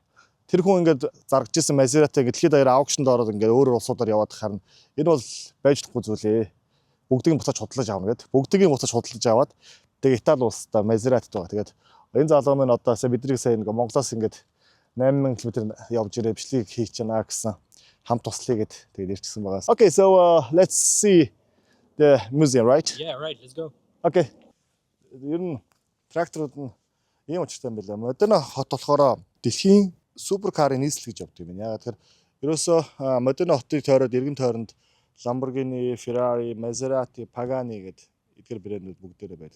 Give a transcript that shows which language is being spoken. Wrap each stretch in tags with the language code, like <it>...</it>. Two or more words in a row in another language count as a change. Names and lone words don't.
<mn>Тэр хүн ингээд заргаж исэн Мазератиг дэлхийд даяар аукшнд ороод ингээд өөр улсуудаар яваад харна. Энэ бол байж чадахгүй зүйлээ. Бүгдийг буцааж худалдаж авна гэдэг. Бүгдийг буцааж худалдаж аваад тэгээ Итали улстай Мазератид байгаа. Тэгээд энэ залуу минь одоо бидний сайн нэг Монголоос ингээд 8000 км явж ирээ бичлэг хийж чана гэсэн хамт туслая гэд тэгээд ирчихсэн байгаа.</mn> <en>Okay, so let's see the museum, right? Yeah, right. Let's go. Okay.</en> <mn>Ер нь тракторууд нь ийм учиртай юм байна. Модена хот болохоор дэлхийн суперкарын нийслэл гэж явдаг юм. Яагаад тэгэхээр ерөөсөө Модена хотыг тойроод эргэн тойронд Lamborghini, Ferrari, Maserati, Pagani гэдэг эдгээр брэндүүд бүгдээрээ байдаг.</mn>